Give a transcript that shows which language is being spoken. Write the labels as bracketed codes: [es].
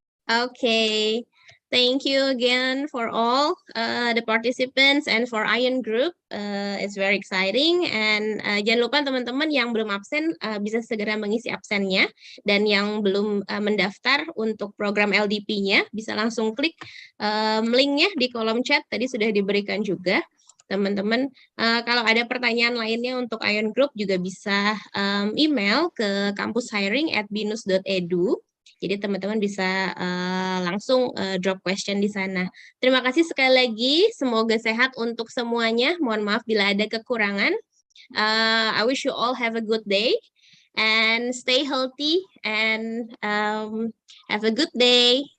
[en] Okay, thank you again for all the participants and for Ion Group. It's very exciting. And [id] jangan lupa teman-teman yang belum absen bisa segera mengisi absennya. Dan yang belum mendaftar untuk program LDP-nya bisa langsung klik linknya di kolom chat. Tadi sudah diberikan juga. Teman-teman, kalau ada pertanyaan lainnya untuk Ion Group juga bisa email ke kampushiring@binus.edu. Jadi teman-teman bisa langsung [en] drop question [id] di sana. Terima kasih sekali lagi. Semoga sehat untuk semuanya. Mohon maaf bila ada kekurangan. [en] I wish you all have a good day and stay healthy and have a good day.